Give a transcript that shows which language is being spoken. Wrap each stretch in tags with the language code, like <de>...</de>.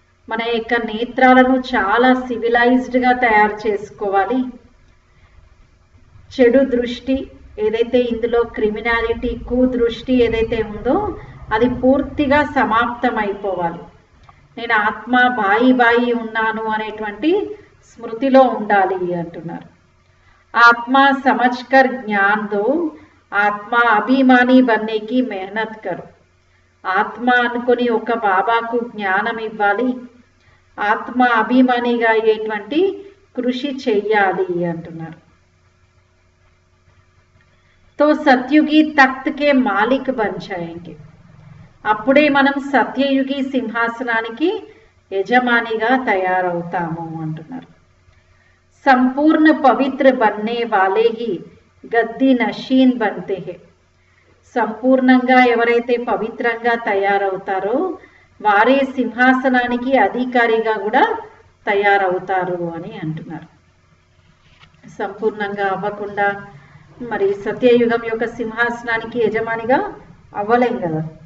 <te>మన యొక్క నేత్రాలను చాలా సివిలైజ్డ్గా తయారు చేసుకోవాలి. చెడు దృష్టి ఏదైతే ఇందులో క్రిమినాలిటీ కుదృష్టి ఏదైతే ఉందో అది పూర్తిగా సమాప్తం అయిపోవాలి. నేను ఆత్మ బాయి బాయి ఉన్నాను అనేటువంటి స్మృతిలో ఉండాలి అంటున్నారు.</te> <hi>ఆత్మ సమజ్కర్ జ్ఞాన్ దో, ఆత్మ అభిమాని బన్నేకి మెహనత్ కరు.</hi> <te>ఆత్మ అనుకొని ఒక బాబాకు జ్ఞానం ఇవ్వాలి, ఆత్మ అభిమానిగా అయ్యేటువంటి కృషి చెయ్యాలి అంటున్నారు.</te> <hi>తో సత్యుగి తఖ్త్ కే మాలిక్ బన్ జాయేంగే.</hi> <te>అప్పుడే మనం సత్యయుగి సింహాసనానికి యజమానిగా తయారవుతాము అంటున్నారు.</te> <hi>संपूर्ण पवित्र बनने वाले ही गद्दी नशीन बनते हैं.</hi> <te>సంపూర్ణంగా ఎవరైతే పవిత్రంగా తయారవుతారో వారే సింహాసనానికి అధికారిగా కూడా తయారవుతారు అని అంటున్నారు. సంపూర్ణంగా అవ్వకుండా మరి సత్యయుగం యొక్క సింహాసనానికి యజమానిగా అవ్వలేం కదా.</te>